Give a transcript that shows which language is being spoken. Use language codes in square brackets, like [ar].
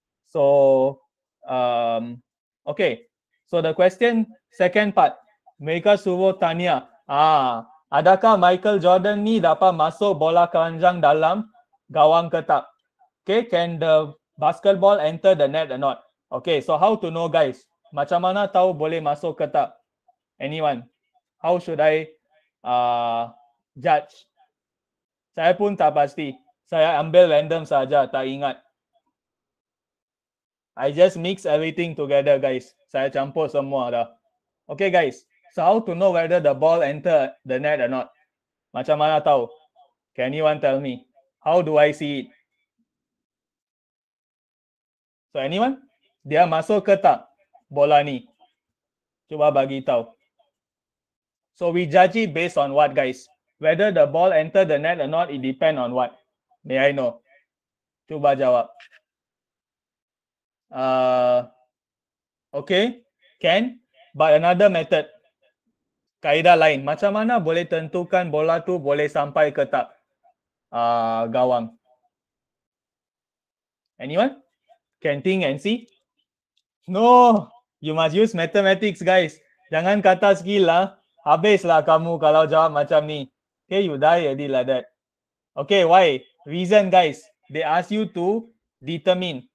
[en] So, okay. So the question, second part. [ms] Mereka suruh tanya, adakah Michael Jordan ni dapat masuk bola keranjang dalam gawang ke tak? [en] Okay, can the basketball enter the net or not? Okay, so how to know, guys? [ms] Macam mana tahu boleh masuk ke tak? [en] Anyone? How should I judge? [ms] Saya pun tak pasti. Saya ambil random saja, tak ingat. [en] I just mix everything together, guys. [ms] Saya campur semua dah. [en] Okay, guys. So how to know whether the ball enter the net or not? [ms] Macam mana tahu? [en] Can anyone tell me? How do I see it? [ms] So anyone? Dia masuk ke tak bola ni? Cuba bagi tahu. [en] So we judge it based on what, guys? Whether the ball enter the net or not, it depend on what? May I know? [ms] Cuba jawab. [en] Okay, can. But another method. [ms] Kaedah lain. Macam mana boleh tentukan bola tu boleh sampai ke tak gawang? [en] Anyone? Can think and see? No, you must use mathematics, guys. [ms] Jangan kata skill lah. Habislah kamu kalau jawab macam ni. [en] Okay, you die already like that. Okay, why? Reason, guys. They ask you to determine.